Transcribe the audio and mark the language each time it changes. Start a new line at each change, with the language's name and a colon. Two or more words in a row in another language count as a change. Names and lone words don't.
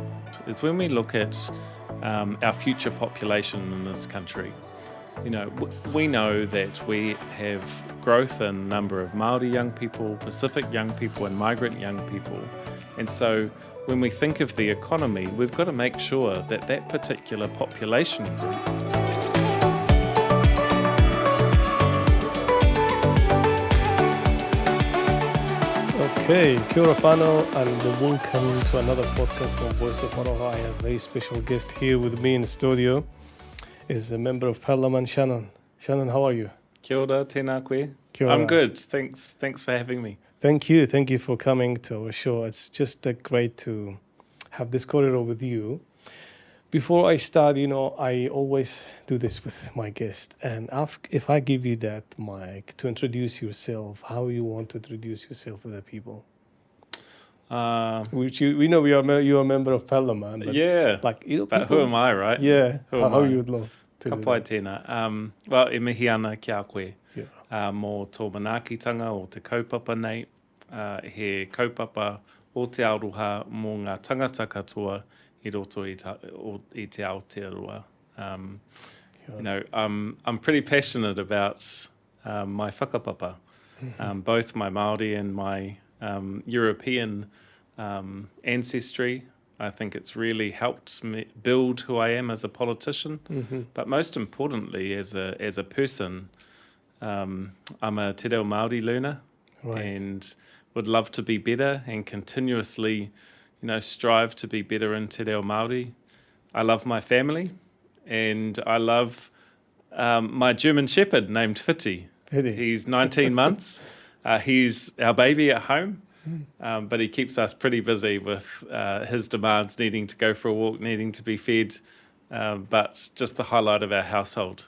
English: Is when we look at our future population in this country. You know, we know that we have growth in number of Māori young people, Pacific young people, and migrant young people. And so when we think of the economy, we've got to make sure that that particular population group
Māori: Okay, kia ora whanau,
English: and welcome to another podcast from voiceofaroha. I have a very special guest here with me in the studio. Is a member of Parliament, Shanan. Shanan, how are you?
Māori: Kia ora, tēnā koe. Kia ora.
English: I'm good. Thanks for having me. Thank you for coming to our show. It's just great to have this corridor with you. Before I start, I always do this with my guest. And if I give you that mic to introduce yourself, how you want to introduce yourself to the people? Which we know you're a member of Parliament. But yeah, but who am I, right? Yeah, how you would love to
Māori: Ka
English: do
Māori: pai
English: that.
Māori: tēnā. Well, e mihi ana ki a koe.
English: Yeah.
Māori: Mō tō manaakitanga o te kaupapa nei, he kaupapa Aotearoa mō ngā tangata katoa I roto I te Aotearoa.
English: I'm pretty passionate about my whakapapa, both my Māori and my European ancestry. I think it's really helped me build who I am as a politician, but most importantly as a person. I'm a
Māori: te reo Māori
English: learner, Right. and would love to be better and continuously, strive to be better in
Māori: te reo Māori.
English: I love my family, and I love my German Shepherd named Whiti. Whiti. He's 19 months. He's our baby at home, but he keeps us pretty busy with his demands, needing to go for a walk, needing to be fed, but just the highlight of our household.